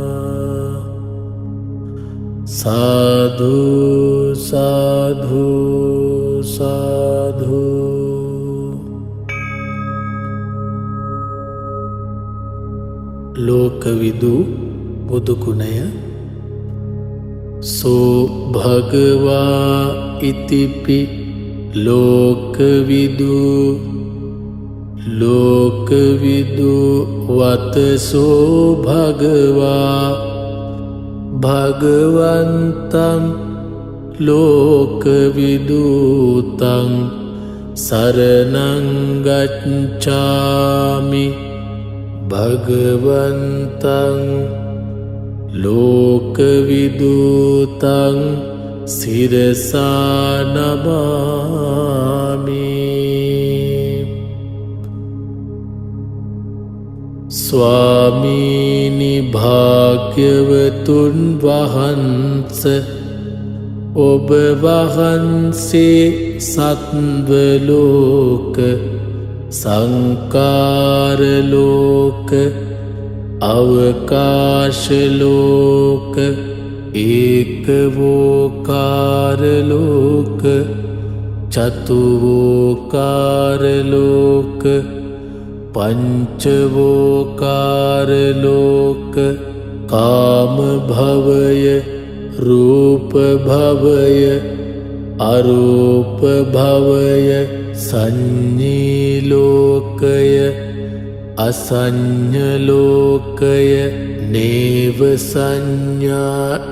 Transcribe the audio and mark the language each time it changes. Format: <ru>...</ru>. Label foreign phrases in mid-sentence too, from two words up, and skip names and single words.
<si>සාදු සාදු සාදු.</si> <pi>ලෝකවිදු</pi> <si>බුදු ගුණය</si> <pi>සෝ භගවා ඉතිපි ලෝකවිදු ලෝකවිදු වතසෝ භගවා භගවන්තං ලෝකවිදූතං සරණං ගච්ඡාමි. භගවන්තං ලෝකවිදූතං සිරසා නමාමි.</pi> <si>ස්වාමීනි භාග්‍යවතුන් වහන්ස ඔබ වහන්සේ සත්වලෝක සංකාරලෝක අවකාශලෝක ඒකවෝකාරලෝක චතුවෝකාරලෝක පංචවෝකාරලෝක කාමභවය රූපභවය අරූපභවය සංඤීලෝකය අසඤ්ඤලෝකය නේව සංඥා</si>